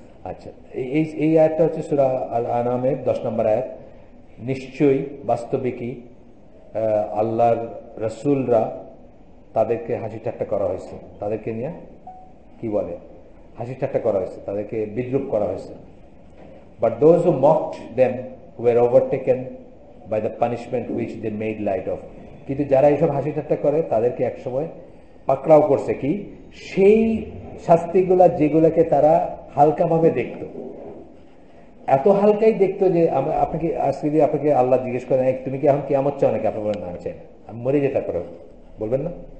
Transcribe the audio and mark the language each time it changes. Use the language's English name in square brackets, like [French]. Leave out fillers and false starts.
[Bangla] আচ্ছা, এই আয়াতটা হচ্ছে সূরা আল আনামের 10 নম্বর আয়াত। নিশ্চয়ই বাস্তবিকই আল্লাহর রাসূলরা তাদেরকে হাসি ঠাট্টা করা হয়েছে, তাদেরকে নিয়ে কি বলে, হাসি ঠাট্টা করা হয়েছে, তাদেরকে বিদ্রূপ করা হয়েছে। [English] But those who mocked them were overtaken by the punishment which they made light of. [Bangla] কিন্তু যারা এইসব হাসি ঠাট্টা করে তাদেরকে একসময় পাকড়াও করছে কি, সেই শাস্তিগুলা যেগুলোকে তারা হালকাভাবে দেখতো, এত হালকাই দেখতো যে আপনাকে আজকে যদি আপনাকে আল্লাহ জিজ্ঞেস করেন তুমি কি এখন কিয়ামত চাও নাকি, আপনি বলেন না চাই, আমি মরে যেতে পারো, বলবেন না?